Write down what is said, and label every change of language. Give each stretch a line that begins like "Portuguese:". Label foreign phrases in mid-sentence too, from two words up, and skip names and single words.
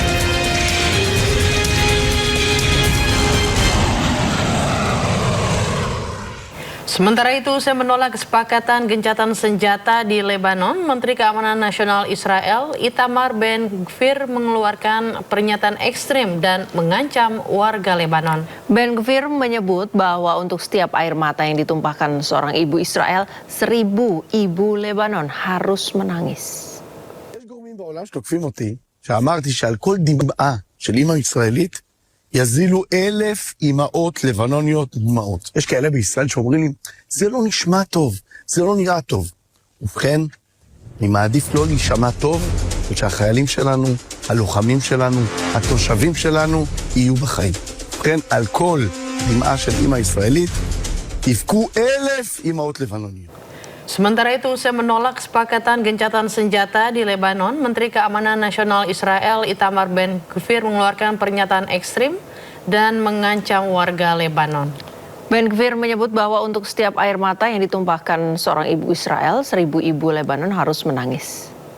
Indonesian: Sementara itu, usai menolak kesepakatan gencatan senjata di Lebanon, Menteri Keamanan Nasional Israel Itamar Ben-Gvir mengeluarkan pernyataan ekstrim dan mengancam warga Lebanon. Ben-Gvir menyebut bahwa untuk setiap air mata yang ditumpahkan seorang ibu Israel, 1000 ibu Lebanon harus menangis.
Hebrew: שאמרתי שעל כל דמעה של אימא ישראלית יזילו 1,000 אימהות לבנוניות דמעות. יש כאלה בישראל שאומרים לי, זה לא נשמע טוב, זה לא נראה טוב. ובכן, אני מעדיף לא להישמע טוב, ושהחיילים שלנו, הלוחמים שלנו, התושבים שלנו, יהיו בחיים. ובכן, על כל דמעה של אמא ישראלית, יבכו 1,000 אימהות לבנוניות.
Indonesian: Sementara itu, usai menolak kesepakatan gencatan senjata di Lebanon, Menteri Keamanan Nasional Israel Itamar Ben-Gvir mengeluarkan pernyataan ekstrim dan mengancam warga Lebanon. Ben-Gvir menyebut bahwa untuk setiap air mata yang ditumpahkan seorang ibu Israel, 1.000 ibu Lebanon harus menangis.